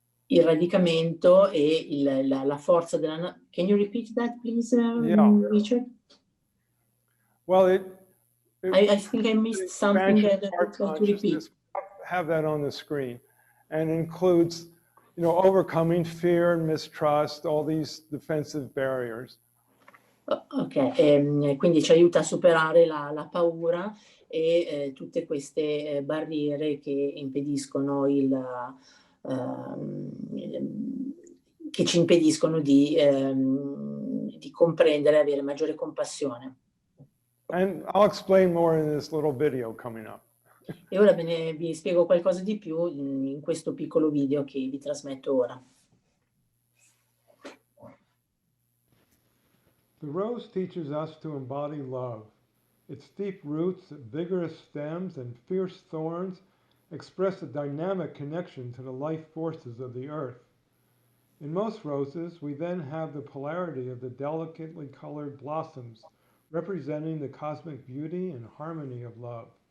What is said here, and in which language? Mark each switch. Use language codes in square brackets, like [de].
[it] il radicamento e la forza della... [en] Can you repeat that, please, Richard? Well, I think I missed something that I would like to repeat. Have that on the screen, and includes, overcoming fear and mistrust, all these defensive barriers. [it] Ok, quindi ci aiuta a superare la paura e tutte queste barriere che impediscono che ci impediscono di comprendere e avere maggiore compassione. [en] And I'll explain more in this little video coming up. [it] E ora vi spiego qualcosa di più in questo piccolo video che vi trasmetto ora. [en] The rose teaches us to embody love. Its deep roots, vigorous stems, and fierce thorns express a dynamic connection to the life forces of the earth. In most roses, we then have the polarity of the delicately colored blossoms, representing the cosmic beauty and harmony of love.